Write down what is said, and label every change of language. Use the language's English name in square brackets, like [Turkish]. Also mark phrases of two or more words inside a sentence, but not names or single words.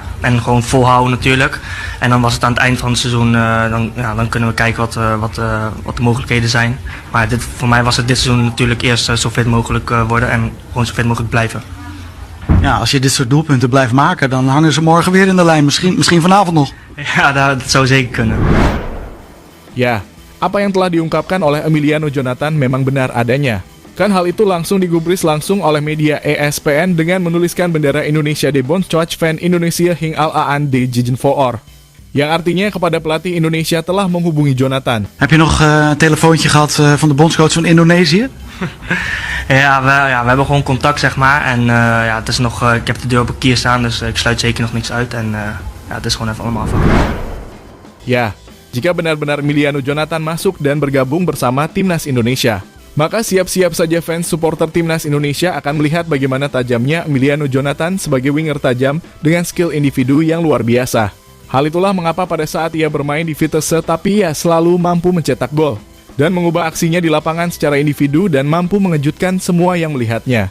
[Dutch] En gewoon volhouden natuurlijk. En dan was het aan het eind van het seizoen, dan kunnen we kijken wat de mogelijkheden zijn. Maar voor mij was het dit seizoen natuurlijk eerst zo fit mogelijk worden en gewoon zo fit mogelijk blijven. Ja, als je dit soort doelpunten blijft maken, dan hangen ze morgen weer in de lijn. Misschien vanavond nog. Ja, dat zou zeker kunnen. [Indonesian] Ya, apa yang telah diungkapkan oleh Emiliano Jonathan memang benar adanya. Kan hal itu langsung digubris langsung oleh media ESPN dengan menuliskan bendera Indonesia [Dutch] de Bondscoach van Indonesia hing al-aan de Jigenvoor. [Indonesian] Yang artinya kepada pelatih Indonesia telah menghubungi Jonathan. [Dutch] Heb je nog een telefoontje gehad van de bondscoach van Indonesië? Ja, we hebben gewoon contact, zeg maar. En het is nog, ik heb de deur op een kier staan, dus ik sluit zeker nog niks uit. En het is gewoon even allemaal afwachten. [Indonesian] Ya, jika benar-benar Emiliano Jonathan masuk dan bergabung bersama Timnas Indonesia, maka siap-siap saja [English] fans supporter [Indonesian] Timnas Indonesia akan melihat bagaimana tajamnya Emiliano Jonathan sebagai winger tajam dengan skill individu yang luar biasa. Hal itulah mengapa pada saat ia bermain di Vitesse tapi ia selalu mampu mencetak gol dan mengubah aksinya di lapangan secara individu dan mampu mengejutkan semua yang melihatnya.